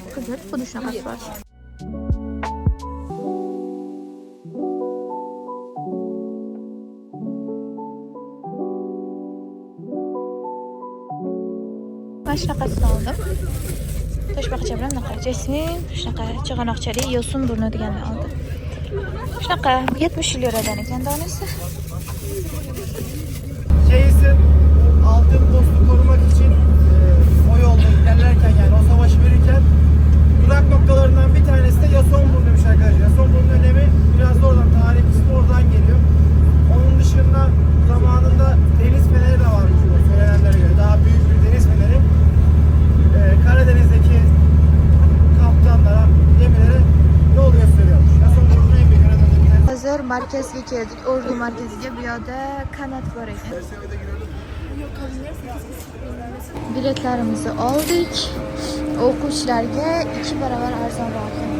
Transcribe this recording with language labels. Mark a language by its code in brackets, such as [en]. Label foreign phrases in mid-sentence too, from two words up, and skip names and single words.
[uz] Qizil, xuddi shunaqasi bor. Mana shunaqasini oldim. Toshbaqcha bilan bunaqa jasmin, shunaqa chig'anoqchali yo'sin burni deganni oldim. Shunaqa 70 liradan ekan donasi. [tr] Şeysin, altın postu korumak için o yolda ilerlerken, yani o savaşı verirken durak noktalarından bir tanesi de Yasonburnu'ymuş arkadaşlar. Yasonburnu'nun önemi biraz da oradan, tarih kısmı oradan geliyor. Onun dışında zamanında deniz feneri de varmış o söylenenlere göre. Daha büyük bir deniz feneri. Karadeniz'deki kaptanlara, gemilere yol gösteriyormuş. Yasonburnu'nun en büyük önemlerinden. [uz] Hozir markazga keldik, Ordu markaziga. Bu yerda kanat bor ekan. Biletlarimizni oldik. O'quvchilarga 2 barobar arzonroq.